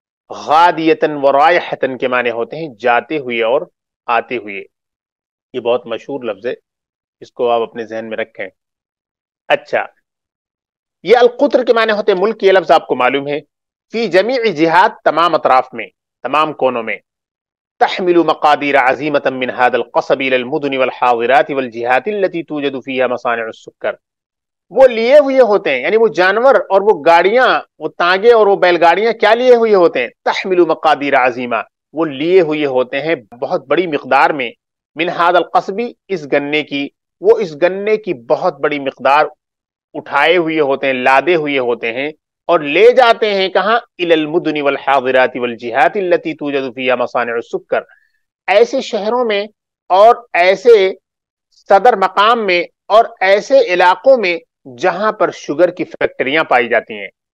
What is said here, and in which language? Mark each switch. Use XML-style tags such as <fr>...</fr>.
<ar>غادیتن و رائحتن</ar> <ur>کے معنی ہوتے ہیں جاتے ہوئے اور آتے ہوئے. یہ بہت مشہور لفظ ہے، اس کو آپ اپنے ذہن میں رکھیں. اچھا، یہ القطر کے معنی ہوتے ہیں ملک. یہ لفظ آپ کو معلوم ہے.</ur> <ar>فی جمیع جہات،</ar> <ur>تمام اطراف میں، تمام کونوں میں.</ur> <ar>تحمل مقادیر عظیمة من هذا القصب الى المدن والحاضرات والجهات التي توجد فيها مصانع السكر.</ar> <ur>وہ لیے ہوئے ہوتے ہیں، یعنی وہ جانور اور وہ گاڑیاں، وہ تانگے اور وہ بیل گاڑیاں کیا لیے ہوئے ہوتے ہیں؟</ur> <ar>تحمل مقادیر عظیمہ،</ar> <ur>وہ لیے ہوئے ہوتے ہیں بہت بڑی مقدار میں.</ur> <ar>من هذا القصب،</ar> <ur>اس گنے کی، وہ اس گنے کی بہت بڑی مقدار اٹھائے ہوئے ہوتے ہیں، لادے ہوئے ہوتے ہیں، اور لے جاتے ہیں کہاں؟</ur> <ar>الی المدن والحاضرات والجہات التي توجد فيها مصانع السکر،</ar> <ur>ایسے شہروں میں اور ایسے صدر مقام میں اور ایسے علاقوں میں جہاں پر شوگر کی فیکٹریاں پائی جاتی ہیں.</ur>